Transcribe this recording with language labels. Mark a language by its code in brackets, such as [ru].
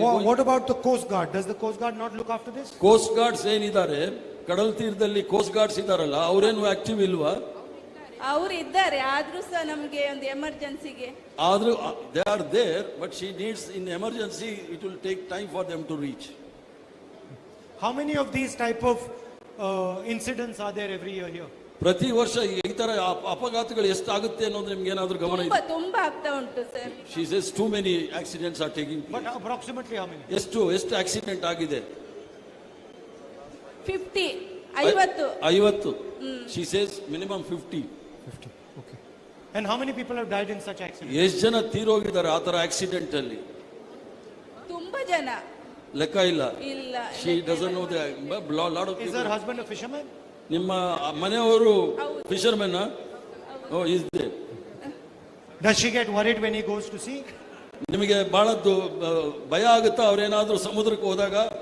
[en] What about the coast guard? Does the coast guard not look after this? [kn] Coast guards ಏನಿದ್ದಾರೆ ಕಡಲ ತೀರದಲ್ಲಿ, coast guards ಇದಾರಲ್ಲ, ಅವರೇನು active ಇಲ್ವಾ? ಅವರು ಇದ್ದಾರೆ, ಆದ್ರೂ ಸಹ ನಮಗೆ ಒಂದು ಎಮರ್ಜೆನ್ಸಿಗೆ [en] ಆದ್ರೂ they are there, but she needs in emergency it will take time for them to reach. How many of these type of incidents are there every year here? [kn] ಪ್ರತಿ ವರ್ಷ ಈ ತರ ಅಪಘಾತಗಳು ಎಷ್ಟಾಗುತ್ತೆ ಅನ್ನೋದು ನಿಮ್ಗೆ ಏನಾದ್ರೂ ಗಮನ ಇದೆ? ತುಂಬಾ ಆಗ್ತಾ ಉಂಟು sir. [en] She says too many accidents are taking place. But approximately how many? [kn] ಎಷ್ಟು ಆಕ್ಸಿಡೆಂಟ್ ಆಗಿದೆ? [en] 50. 50. She says minimum 50. 50. Okay. And how many people have died in such accidents? [kn] ಎಷ್ಟು ಜನ ತೀರೋಗಿದ್ದಾರೆ ಆ ತರ ಆಕ್ಸಿಡೆಂಟ್ ಅಲ್ಲಿ? ತುಂಬಾ ಜನ. ಲೆಕ್ಕ ಇಲ್ಲ. [en] She doesn't know the lot of people. Is her husband a fisherman? [kn] ನಿಮ್ಮ ಮನೆಯವರು fisherman? O, [en] is there. Does she get worried when he goes to sea? [kn] ನಿಮಗೆ ಬಹಳದ್ದು ಭಯ ಆಗುತ್ತಾ ಅವ್ರೇನಾದ್ರೂ ಸಮುದ್ರಕ್ಕೆ ಹೋದಾಗ?